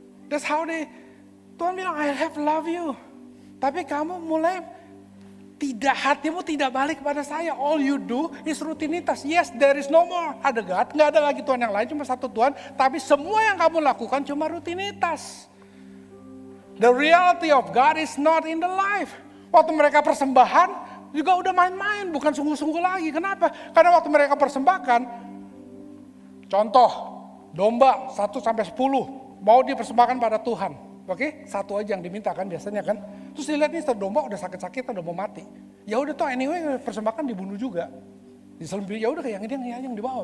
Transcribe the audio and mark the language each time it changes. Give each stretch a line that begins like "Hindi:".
English: That's how
Indonesian: Tuhan bilang,
English: I have love you.
Indonesian: Tapi kamu mulai hatimu tidak balik kepada saya.
English: All you do is rutinitas. Yes, there is no more other God.
Indonesian: Nggak ada lagi Tuhan yang lain, cuma satu Tuhan. Tapi semua yang kamu lakukan cuma rutinitas.
English: The reality of God is not in the life.
Indonesian: Waktu mereka persembahan, juga udah main-main, bukan sungguh-sungguh lagi. Kenapa? Karena waktu mereka persembahkan, contoh, domba 1-10, mau dipersembahkan pada Tuhan. Oke, satu aja yang diminta kan biasanya kan. Terus dilihat nih domba udah sakit-sakit, udah mau mati. Ya udah tuh anyway persembahkan dibunuh juga. Diselembih, ya udah kayak yang dibawa.